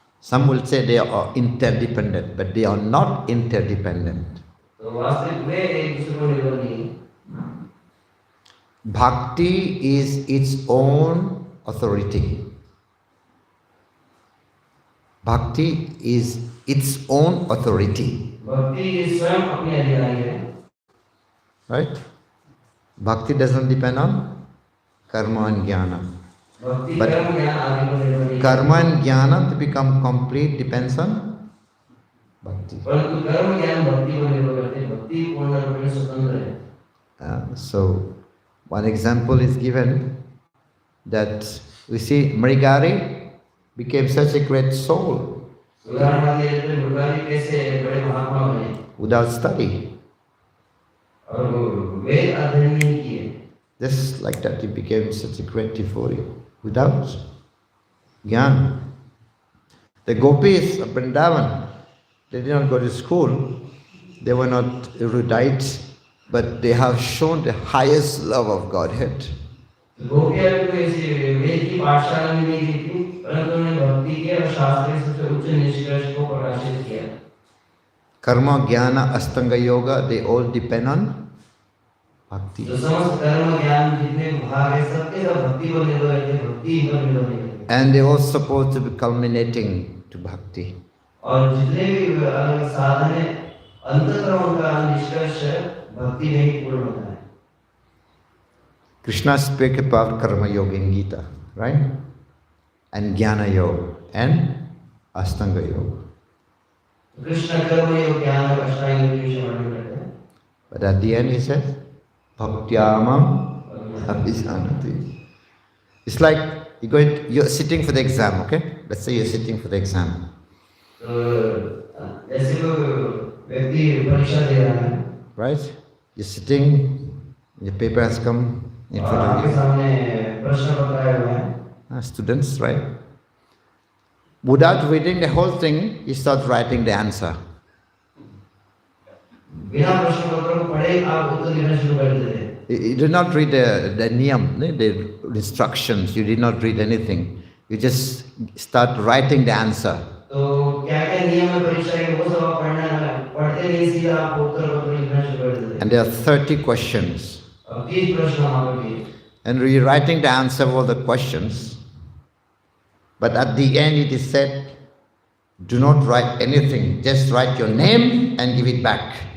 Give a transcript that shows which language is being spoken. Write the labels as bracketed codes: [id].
[en] Some will say they are interdependent, but they are not interdependent. [hi] तो वास्तविक वे एक दूसरे पर निर्भर नहीं है. [en] Bhakti is its own authority. Bhakti is its own authority. [hi] भक्ति स्वयं अपनी अधिकारी है. Right? [en] Bhakti doesn't depend on karma and jnana. [hi] भक्ति [en] But [hi] कर्म ज्ञान आदि पर निर्भर नहीं है. [en] Karma and jnana to become complete depends on bhakti. [hi] परंतु कर्म ज्ञान भक्ति पर निर्भर करते हैं. भक्ति पूर्ण रूप में स्वतंत्र है. [en] So, one example is given that we see Mrigari became such a great soul [hi] उदाहरण के लिए मृगारी कैसे बड़े महात्मा बने [en] without study. [hi] और वे अध्ययन नहीं किए. [en] Just like that, he became such a great devotee without jnana. The gopis of Vrindavan, they did not go to school, they were not erudite, but they have shown the highest love of Godhead. [hi] गोपियाँ भी कोई ऐसी वेद की पाठशाला में नहीं गई थी, परंतु उन्होंने भक्ति के और शास्त्र के सबसे उच्च निष्कर्ष को प्रकाशित किया. [en] Karma, jnana, astanga yoga, they all depend on bhakti. [hi] जो समस्त कर्म ज्ञान जितने भाग हैं सबके सब भक्ति पर निर्भर करते हैं. भक्ति पर निर्भर नहीं करते. [en] And they all supposed to be culminating to bhakti. [hi] और जितने भी अलग साधन हैं अंततः उनका निष्कर्ष भक्ति में ही पूर्ण होता है. [en] Krishna spoke about karma yoga in Gita, right? And jnana yoga and astanga yoga. [hi] Krishna कर्म योग ज्ञान और अष्टांग योग के विषय वर्णन करते हैं. [en] But at the end he says, [sa] bhaktyamam abhijanati. [en] It's like you're sitting for the exam, okay? Let's say you're sitting for the exam. [hi] तो ऐसे कोई व्यक्ति परीक्षा दे रहा है. [en] Right? You're sitting, your paper has come in [hi] और [en] front of [hi] आपके [en] you. [hi] सामने प्रश्न पत्र आए हुए हैं. [en] Students, right? Without reading the whole thing, you start writing the answer. [hi] बिना प्रश्न पत्र को पढ़े आप उत्तर लिखना शुरू कर देते हैं. [en] You did not read the niyam, the instructions, you did not read anything. You just start writing the answer. [hi] तो क्या क्या नियम है परीक्षा के वो सब आप पढ़ते नहीं, सीधा आप उत्तर पत्र लिखना शुरू कर देते हैं. [en] And there are 30 questions. [hi] और 30 प्रश्न वहाँ पर भी. [en] And you're writing the answer of all the questions. But at the end it is said, do not write anything, just write your name and give it back.